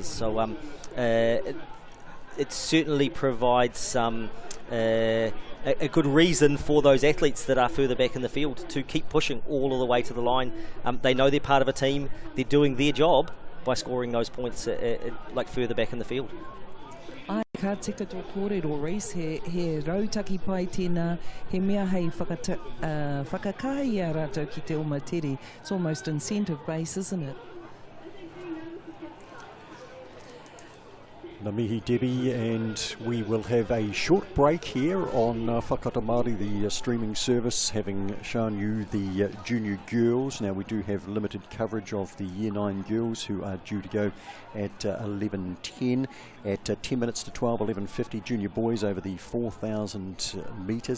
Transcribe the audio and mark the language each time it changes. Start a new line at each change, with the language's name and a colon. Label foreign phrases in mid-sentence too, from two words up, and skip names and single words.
English: So it certainly provides a good reason for those athletes that are further back in the field to keep pushing all of the way to the line. They know they're part of a team, they're doing their job by scoring those points like further back in the field.
Māori: Ai, ka tika tō kōrero Reece, he rautaki pai tēnā, he mea hei whakakahi a rātou ki te omatere.
English: It's almost incentive-based, isn't it?
Māori: Ngā mihi Debbie,
English: and we will have a short break here on Whakata Māori, the streaming service, having shown you the junior girls. Now we do have limited coverage of the year 9 girls who are due to go at 11:10. At 10 minutes to 12, 11:50, junior boys over the 4,000 metres.